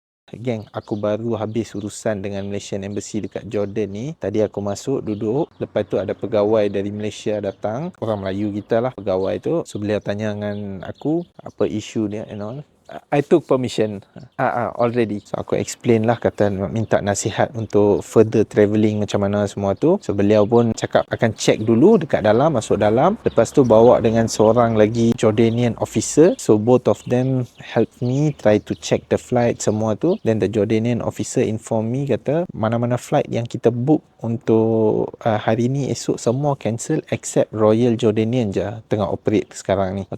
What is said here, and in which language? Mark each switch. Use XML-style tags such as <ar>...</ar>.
<ms>Geng, aku baru habis urusan dengan Malaysian Embassy dekat Jordan ni. Tadi aku masuk, duduk. Lepas tu ada pegawai dari Malaysia datang. Orang Melayu kita lah pegawai tu. So beliau tanya dengan aku apa isu dia and all.</ms> <en>I took permission already.</en> <ms>So aku explain lah, kata minta nasihat untuk further travelling macam mana semua tu. So beliau pun cakap akan check dulu dekat dalam, masuk dalam. Lepas tu bawa dengan seorang lagi Jordanian officer.</ms> <en>So both of them help me try to check the flight</en> <ms>semua tu.</ms> <en>Then the Jordanian officer inform me,</en> <ms>kata mana-mana flight yang kita book untuk hari ni esok semua cancel except Royal Jordanian je tengah operate sekarang ni.</ms>